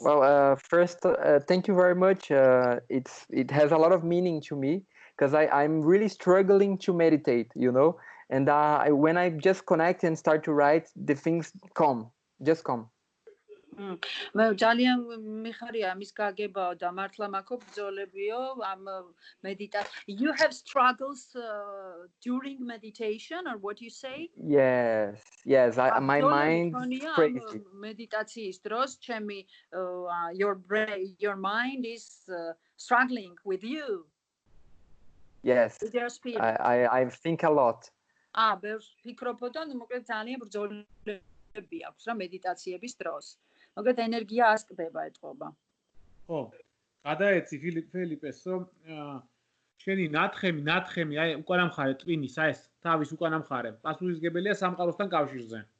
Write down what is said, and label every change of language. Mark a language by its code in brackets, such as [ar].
[en] Well, first, thank you very much. It has a lot of meaning to me. Because I'm really struggling to meditate, and when I just connect and start to write, the things just come. [ka] მე ძალიან მიხარია მის გაგებაო და მართლა მაქვს ბრძოლებიო ამ [en] You have struggles during meditation, or what you say? Yes. My mind is crazy. [ka] Meditაციის დროს ჩემი [en] your mind is struggling with you. Yes, I think a lot. [ka] ბევრს ფიქრობ და მოკლედ ძალიან ბრძოლები აქვს რა მედიტაციების დროს. მოკლედ ენერგია ასკდება ეთყობა. ხო, გადაეცი ფელიპეს, რომ შენი ნათხემი, აი უკანა მხარე ტვინის, აი ეს თავის უკანა მხარე, პასუხისმგებელია სამყაროსთან კავშირზე.